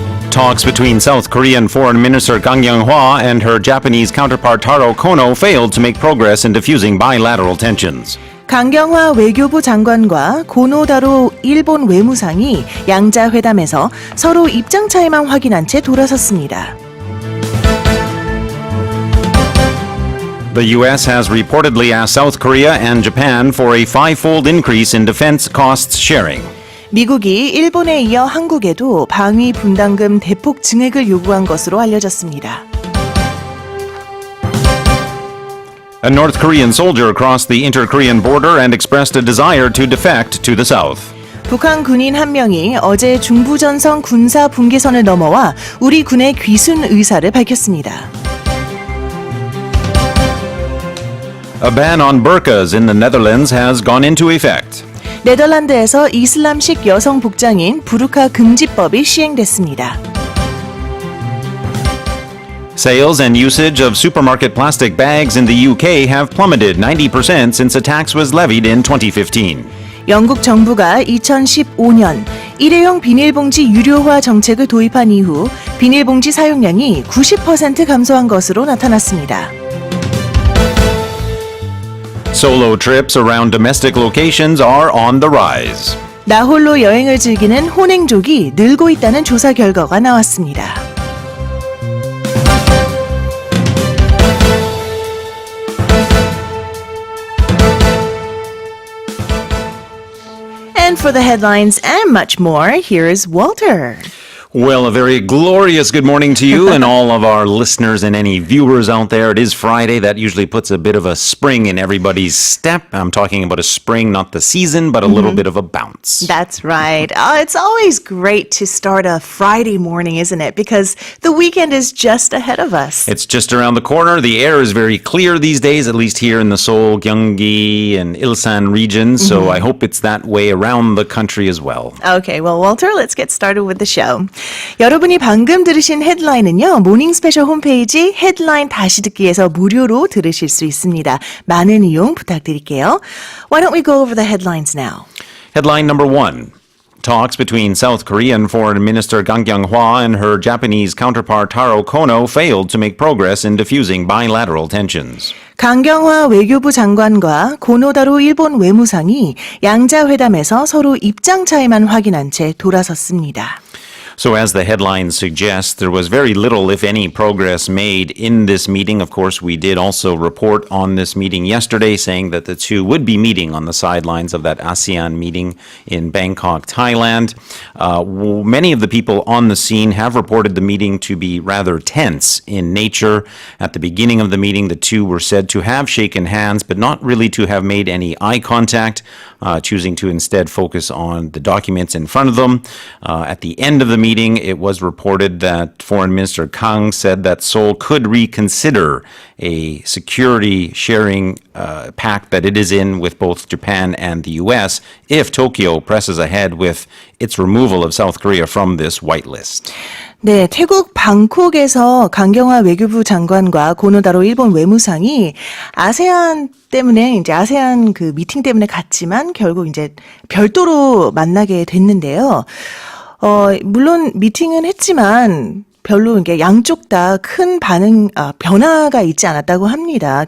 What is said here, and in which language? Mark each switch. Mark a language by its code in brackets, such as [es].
[en] Talks between South Korean Foreign Minister Kang Kyung-hwa and her Japanese counterpart Taro Kono failed to make progress in diffusing bilateral tensions. [ko] 강경화 외교부 장관과 고노다로 일본 외무상이 양자 회담에서 서로 입장 차이만 확인한 채 돌아섰습니다. [en] The U.S. has reportedly asked South Korea and Japan for a five-fold increase in defense costs sharing. [ko] 미국이 일본에 이어 한국에도 방위 분담금 대폭 증액을 요구한 것으로 알려졌습니다. [en] A North Korean soldier crossed the inter-Korean border and expressed a desire to defect to the south. [ko] 북한 군인 한 명이 어제 중부전선 군사 분계선을 넘어와 우리 군의 귀순 의사를 밝혔습니다. [en] A ban on burqas in the Netherlands has gone into effect. [ko] 네덜란드에서 이슬람식 여성 복장인 부르카 금지법이 시행됐습니다. [en] Sales and usage of supermarket plastic bags in the UK have plummeted 90% since a tax was levied in 2015. [ko] 영국 정부가 2015년 일회용 비닐봉지 유료화 정책을 도입한 이후 비닐봉지 사용량이 90% 감소한 것으로 나타났습니다. [en] Solo trips around domestic locations are on the rise. [ko] 나홀로 여행을 즐기는 혼행족이 늘고 있다는 조사 결과가 나왔습니다. [en] And for the headlines and much more, here's Walter. Well, a very glorious good morning to you and all of our listeners and any viewers out there. It is Friday. That usually puts a bit of a spring in everybody's step. I'm talking about a spring, not the season, but a little bit of a bounce. That's right. It's always great to start a Friday morning, isn't it? Because the weekend is just ahead of us. It's just around the corner. The air is very clear these days, at least here in the Seoul, Gyeonggi, and Ilsan regions. So I hope it's that way around the country as well. Okay, well, Walter, let's get started with the show. [ko] 여러분이 방금 들으신 헤드라인은요, 모닝스페셜 홈페이지 헤드라인 다시 듣기에서 무료로 들으실 수 있습니다. 많은 이용 부탁드릴게요. [en] Why don't we go over the headlines now? Headline number 1. Talks between South Korean Foreign Minister Kang Kyung-hwa and her Japanese counterpart Taro Kono failed to make progress in diffusing bilateral tensions. 강경화 외교부 장관과 고노다로 일본 외무상이 양자 회담에서 서로 입장 차이만 확인한 채 돌아섰습니다. So as the headline suggests, there was very little, if any, progress made in this meeting. Of course, we did also report on this meeting yesterday, saying that the two would be meeting on the sidelines of that ASEAN meeting in Bangkok, Thailand. Many of the people on the scene have reported the meeting to be rather tense in nature. At the beginning of the meeting, the two were said to have shaken hands, but not really to have made any eye contact, choosing to instead focus on the documents in front of them. At the end of the meeting, it was reported that Foreign Minister Kang said that Seoul could reconsider a security sharing pact that it is in with both Japan and the U.S. if Tokyo presses ahead with its removal of South Korea from this whitelist. [ko] 네, 태국 방콕에서 강경화 외교부 장관과 고노다로 일본 외무상이 아세안 그 미팅 때문에 갔지만 결국 이제 별도로 만나게 됐는데요. 물론 미팅은 했지만 별로 이게 양쪽 다 큰 변화가 있지 않았다고 합니다.